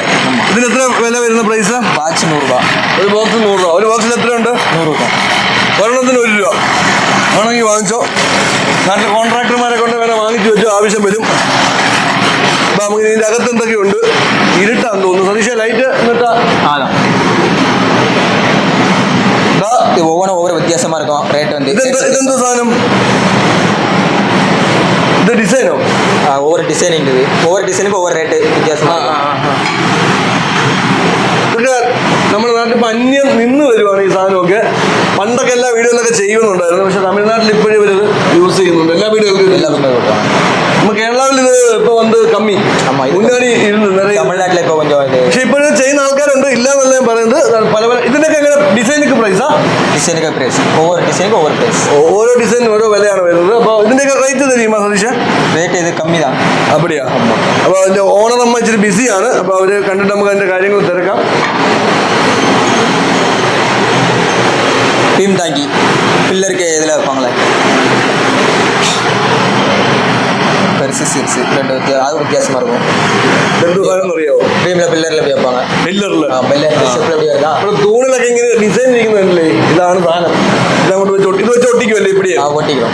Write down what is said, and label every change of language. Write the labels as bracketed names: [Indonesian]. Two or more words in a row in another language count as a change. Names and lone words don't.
[Malayalam] ഇതിന് എത്ര വില വരുന്ന പ്രൈസ്? ബാച്ച് 100 രൂപ. ഒരു ബോക്സ് 100 രൂപ. ഒരു ബോക്സിൽ എത്രയുണ്ട്? 100 രൂപ. ഒരെണ്ണത്തിന് 1 രൂപ. വേണമെങ്കിൽ വാങ്ങിച്ചോ. നാട്ടിൽ കോൺട്രാക്ടർമാരെ കൊണ്ട് വേണം വാങ്ങിച്ചു വെച്ചോ, ആവശ്യം വരും. അപ്പോൾ നമുക്ക് ഇതിൻ്റെ അകത്ത് എന്തൊക്കെയുണ്ട്, ഇരുട്ടാന്ന് തോന്നുന്നു. സതീഷ ലൈറ്റ് എന്നിട്ടാ [Tamil] இது ஒவ்வொரு வித்தியாசமா இருக்கும் ரேட் வந்து. [Malayalam] ഇതെന്താ സാധനം? ഇത് ഡിസൈനോ? [Tamil] ஒவ்வொரு டிசைனிங் இது, ஒவ்வொரு டிசைனுக்கும் ஒவ்வொரு ரேட்டு வித்தியாசமா [Malayalam] ഇതൊക്കെ നമ്മുടെ നാട്ടിൽ ഇപ്പം അന്യം നിന്ന് വരുവാണ് ഈ സാധനമൊക്കെ. പണ്ടൊക്കെ എല്ലാ വീടുകളിലൊക്കെ ചെയ്യുന്നുണ്ടായിരുന്നു, പക്ഷെ തമിഴ്നാട്ടിൽ ഇപ്പോഴും ഇവരിത് യൂസ് ചെയ്യുന്നുണ്ട് എല്ലാ വീടുകൾക്കും. [Tamil] எல்லாமே கொடுக்கும். [Malayalam] நம்ம കേരളത്തിൽ ഇത് ഇപ്പൊ വന്ന് കമ്മി, മുന്നാടി ഇരുന്ന് നിറയെ. തമിഴ്നാട്ടിലെ ഇപ്പൊ കൊഞ്ചം ഇത്. പക്ഷെ ഇപ്പോഴും ചെയ്യുന്ന ആൾക്കാരുണ്ട്, ഇല്ലാന്നല്ല ഞാൻ പറയുന്നത്. പല പല ഇതിനൊക്കെ എങ്ങനെ ഡിസൈനൊക്കെ പ്രൈസാ? ഡിസൈനൊക്കെ പ്രൈസ് ഒവ്വൊരു ഡിസൈനും ഒവ്വൊരു പ്രൈസ്. ഓരോ ഡിസൈനും ഓരോ വിലയാണ് വരുന്നത്. അപ്പോൾ ഇതിന്റെയൊക്കെ റേറ്റ് தெரியுமா സതീഷ? റേറ്റ് ഇത് കമ്മി தான். [Tamil] അപ്പടിയാ? [Malayalam] അപ്പോൾ അതിന്റെ ഓണർ അമ്മ ഇച്ചിരി ബിസിയാണ്, അപ്പോൾ അവര് കണ്ടിട്ട് നമുക്ക് അതിന്റെ കാര്യങ്ങൾ തിരക്കാം. [Tamil] பீம் தாங்கி பில்லருக்கு இதில் வைப்பாங்களே, பெருசு சிறுசு ரெண்டு அது வித்தியாசமாக இருக்கும். [Malayalam] എന്ത് സാധനം അറിയാവോ? [Tamil] பீமில் பில்லரில் போய் வைப்பாங்க. [Malayalam] പില്ലറില് [Tamil] பில்லர் ഷേപ്പിൽ எப்படி வருதா? [Malayalam] അപ്പോൾ തൂണിലൊക്കെ ഇങ്ങനെ ഡിസൈൻ ഇരിക്കുന്നതല്ലേ, ഇതാണ് സാധനം. ഇതങ്ങോട്ട് വെച്ച് ഇത് വെച്ച് ഒട്ടിക്കുമല്ലേ ഇപ്പടിയാ? [Tamil] ஒட்டிக்கிறோம்.